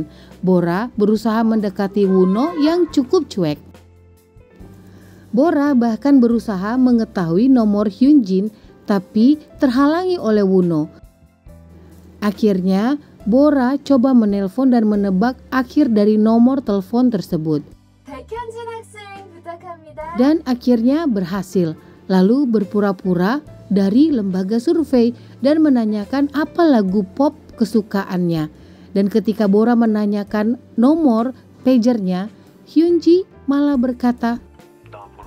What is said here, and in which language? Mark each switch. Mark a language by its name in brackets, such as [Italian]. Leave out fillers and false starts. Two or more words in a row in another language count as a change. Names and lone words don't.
[Indonesian] Bora berusaha mendekati Wonho yang cukup cuek. Bora bahkan berusaha mengetahui nomor Hyunjin tapi terhalangi oleh Wonho. Akhirnya Bora coba menelpon dan menebak akhir dari nomor telepon tersebut. [Korean] 백현진 학생 부탁합니다. [Indonesian] Dan akhirnya berhasil. Lalu berpura-pura dari lembaga survei dan menanyakan apa lagu pop kesukaannya. Dan ketika Bora menanyakan nomor pagernya, Hyunji malah berkata,